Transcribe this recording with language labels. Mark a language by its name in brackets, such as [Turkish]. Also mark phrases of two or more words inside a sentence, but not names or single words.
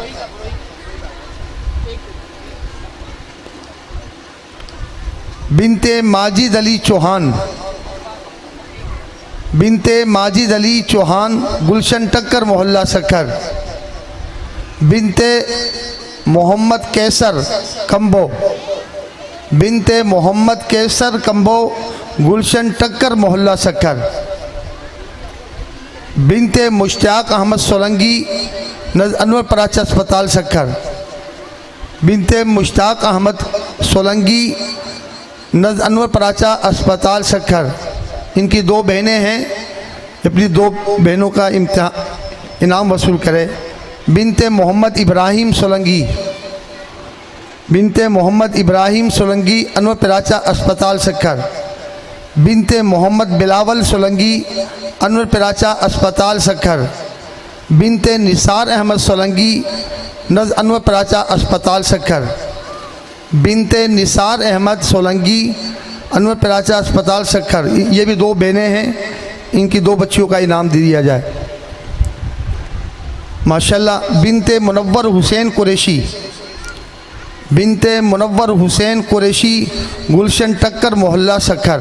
[Urdu] بنتِ ماجد علی چوہان، بنتِ ماجد علی چوہان، گلشن ٹکر محلہ سکھر. بنتِ محمد قیصر کمبو، بنتِ محمد قیصر کمبو، گلشن ٹکر محلہ سکھر. بنتِ مشتاق احمد سولنگی، نز انور پراچہ اسپتال سکھر. بنتِ مشتاق احمد سولنگی، نز انور پراچہ اسپتال سکھر. ان کی 2 بہنیں ہیں، اپنی 2 بہنوں کا انعام وصول کریں. بنتِ محمد ابراہیم سولنگی، بنتِ محمد ابراہیم سولنگی، انور پراچہ اسپتال سکھر. بنتِ محمد بلاول سولنگی، انور پراچہ اسپتال سکھر. بنتِ نثار احمد سولنگی، نز انور پراچہ اسپتال سکھر. بنتِ نثار احمد سولنگی، انور پراچہ اسپتال سکھر. یہ بھی 2 بہنیں ہیں، ان کی 2 بچیوں کا انعام دے دیا جائے ماشاءاللہ. بنتِ منور حسین قریشی، بنتِ منور حسین قریشی، گلشن ٹکر محلہ سکھر.